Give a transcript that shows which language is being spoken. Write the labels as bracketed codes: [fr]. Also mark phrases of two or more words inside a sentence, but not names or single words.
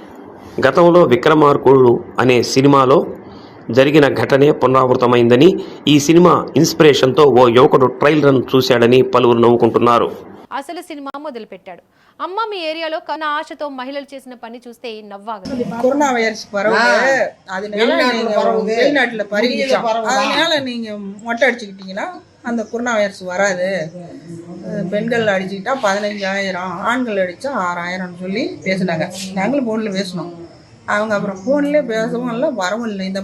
[te] గతంలో విక్రమార్కుడు అనే సినిమాలో జరిగిన ఘటనే పునరావృతమైందని, ఈ సినిమా ఇన్స్పిరేషన్తో ఓ యువకుడు [en] trial run [te] చూశాడని పలువురు నవ్వుకుంటున్నారు. అసలు సినిమా మొదలుపెట్టాడు. అమ్మ మీ ఏరియాలో కన్నా ఆశతో మహిళలు చేసిన పని చూస్తే నవ్వాగదు. [ta] கொரோனா வைரஸ் பரவுது, அதனால நீங்க வெளிநாட்டுல பரவிச்சோம், அதனால நீங்க மொட்டை அடிச்சுக்கிட்டீங்கன்னா அந்த கொரோனா வைரஸ் வராது. பெண்கள் அடிச்சுக்கிட்டா 15,000, ஆண்கள் அடிச்சா 6,000 சொல்லி பேசினாங்க. நாங்களும் ஃபோனில் பேசினோம். அவங்க அப்புறம் ஃபோன்லேயே பேசவும் இல்லை, வரவும் இல்லை.